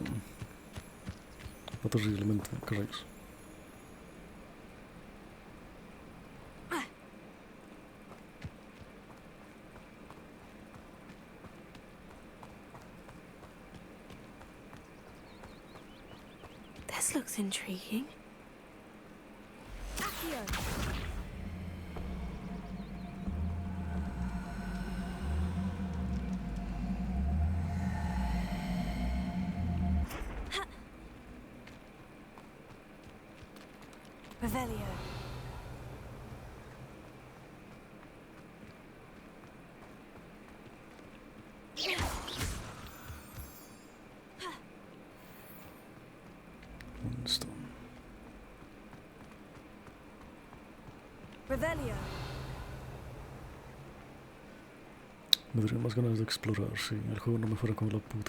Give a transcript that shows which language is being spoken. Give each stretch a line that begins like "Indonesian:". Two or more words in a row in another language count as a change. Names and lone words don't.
Spanish: Va terriblemente, ¿qué rayos?
English: This looks intriguing. Accio. Revelio. Moonstone. Revelio.
Spanish: Me daría más ganas de explorar si el juego no me fuera con la puta.